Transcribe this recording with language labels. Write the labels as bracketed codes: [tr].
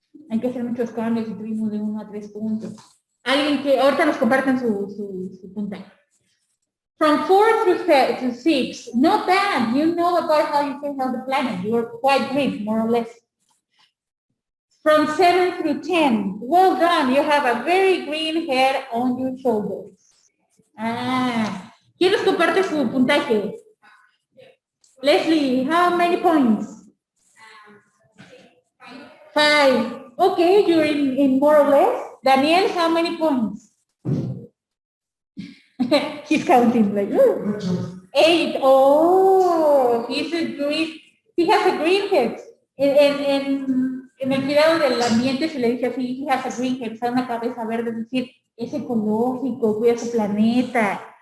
[es] Hay que hacer muchos cambios si tuvimos de 1 a 3 puntos. Alguien que ahorita nos compartan su puntaje. [en] From 4 to 6, not bad. You know about how you can help the planet. You are quite great, more or less. From 7 through 10, well done. You have a very green head on your shoulders. [es] ¿Quién nos comparte su puntaje? [en] Leslie, how many points? 5. Okay, you're in more or less. Daniel, how many points? He's counting like, "Ooh." 8. Oh, he's a green, he has a green head. [es] En el cuidado del ambiente se le dice así, [en] he has a green head, [es] o sea, una cabeza verde, es decir, es ecológico, cuida su planeta.